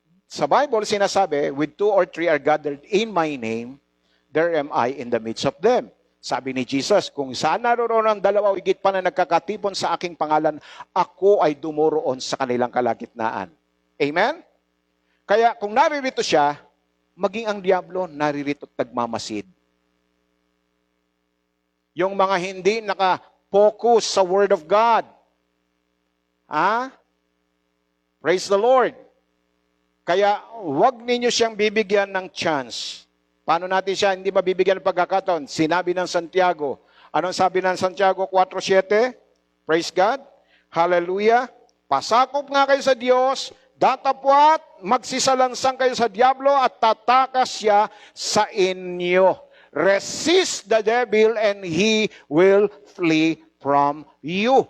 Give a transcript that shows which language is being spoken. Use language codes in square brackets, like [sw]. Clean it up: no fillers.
[tl] Sa Bible sinasabi, [en] with 2 or 3 are gathered in my name, there am I in the midst of them. [tl] Sabi ni Jesus, kung saan naroon ang dalawa o higit pa na nagkakatipon sa aking pangalan, ako ay dumoroon sa kanilang kalagitnaan. Amen? Kaya kung naririto siya, maging ang diablo naririto at nagmamasid. Yung mga hindi naka-focus sa Word of God. [en] Praise the Lord. [tl] Kaya huwag ninyo siyang bibigyan ng chance. Paano natin siya hindi mabibigyan ng pagkakataon? Sinabi ng Santiago. Anong sabi ng Santiago 4:7? [en] Praise God. Hallelujah. [tl] Pasakop nga kayo sa Diyos, datapwat, magsisalansang kayo sa diablo at tatakas siya sa inyo. [en] Resist the devil and he will flee from you.